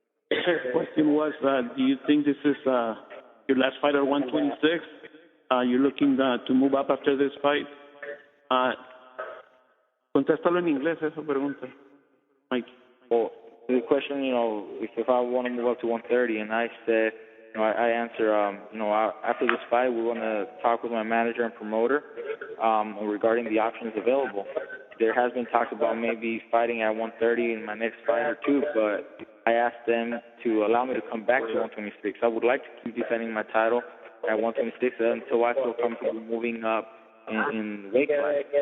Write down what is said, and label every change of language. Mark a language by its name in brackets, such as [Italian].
[English] The question was, do you think this is your last fight at 126? You're looking to move up after this fight? [Spanish] Contéstalo en inglés, esa pregunta, Mike. [English] Well, the question, you know, if I want to move up to 130, and I said, you know, I answer, after this fight, we want to talk with my manager and promoter regarding the options available. There has been talks about maybe fighting at 130 in my next fight or two, but I asked them to allow me to come back to 126. I would like to keep defending my title at 126 until I feel comfortable moving up in weight class.